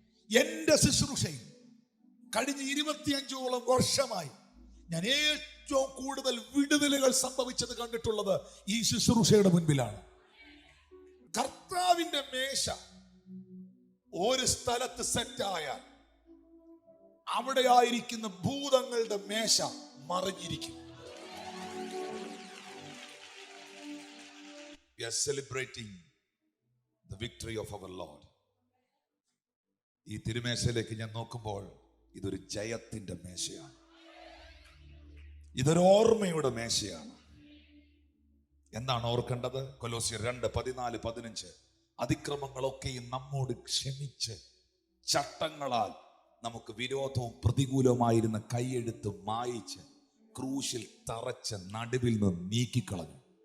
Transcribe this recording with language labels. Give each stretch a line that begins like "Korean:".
Malayalam: എന്റെ ശുശ്രൂഷയിൽ കഴിഞ്ഞ 25ഓളം വർഷമായി ഞാൻ ഏറ്റവും കൂടുതൽ വിടുതലുകൾ സംഭവിച്ചത് കണ്ടിട്ടുള്ളത് ഈ ശുശ്രൂഷയുടെ മുൻപിലാണ്. കർത്താവിന്റെ മേശ ഒരു സ്ഥലത്ത് സെറ്റായാൽ അവിടെ ആയിരിക്കുന്ന ഭൂതങ്ങളുടെ മേശ മറിഞ്ഞിരിക്കും.
English: We are celebrating the victory of our Lord.
Malayalam: ഈ തിരുമേശയിലേക്ക് ഞാൻ നോക്കുമ്പോൾ ഇതൊരു ജയത്തിന്റെ മേശയാണ്, ഇതൊരു ഓർമ്മയുടെ മേശയാണ്. എന്താണ് ഓർക്കേണ്ടത്? കൊലോസ്യർ 2:14-15 അതിക്രമങ്ങളൊക്കെയും നമ്മോട് ക്ഷമിച്ച് ചട്ടങ്ങളാൽ നമുക്ക് വിരോധവും പ്രതികൂലവുമായിരുന്ന കൈയെഴുത്ത് മായിച്ച് ക്രൂശിൽ തറച്ച് നടുവിൽ നിന്ന് നീക്കിക്കളഞ്ഞു.